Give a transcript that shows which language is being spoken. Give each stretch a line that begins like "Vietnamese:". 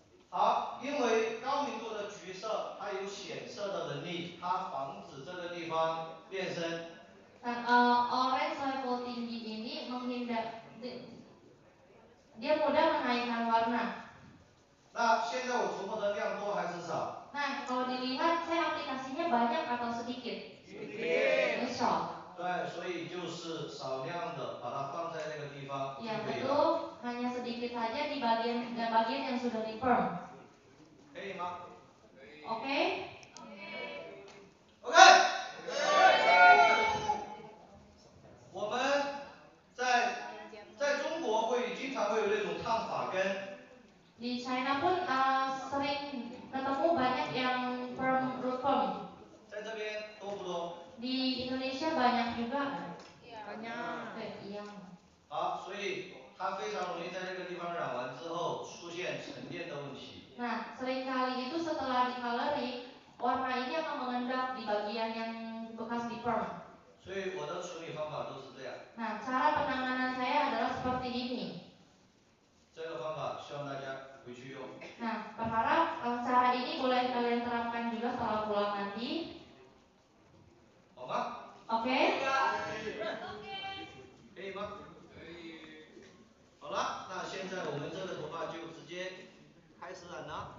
Chinese: 好，因为高明度的橘色它有显色的能力，它防止这个地方变深。
Indonesian: Orange level tinggi ini menghindar, dia mudah menaikkan warna.
Chinese: 那现在我涂抹的量多还是少？
Indonesian: Nah, kalau dilihat saya aplikasinya banyak atau sedikit? Sedikit.
Chinese: 对，所以就是少量的把它放在那个地方就
Indonesian: Ya
Chinese: 可以了。
Indonesian: betul, hanya sedikit saja di bagian yang sudah di perm.
Chinese: 可以吗？
Indonesian: Oke?
English: OK。
Chinese: 我们在中国经常会有那种烫发根。
Indonesian: Di China pun sering ketemu banyak yang root perm.
Chinese: 在这边多不多？
Indonesian: Di Indonesia banyak juga. Banyak. Iya.
Chinese: 好，所以它非常容易在这个地方染完之后出现沉淀的问题。
Indonesian: Nah, seringkali itu setelah di coloring, warna ini akan mengendap di bagian yang bekas di perm.
Chinese: 所以我的处理方法都是这样。
Indonesian: Nah, cara penanganan saya adalah seperti ini.
Chinese: 这个方法希望大家回去用。
Indonesian: Nah, berharap cara ini boleh kalian terapkan juga setelah pulang nanti.
Chinese: 好吗？
Indonesian: Oke?
Chinese: 可以吗？可以。好了，那现在我们这个头发就直接开始染了。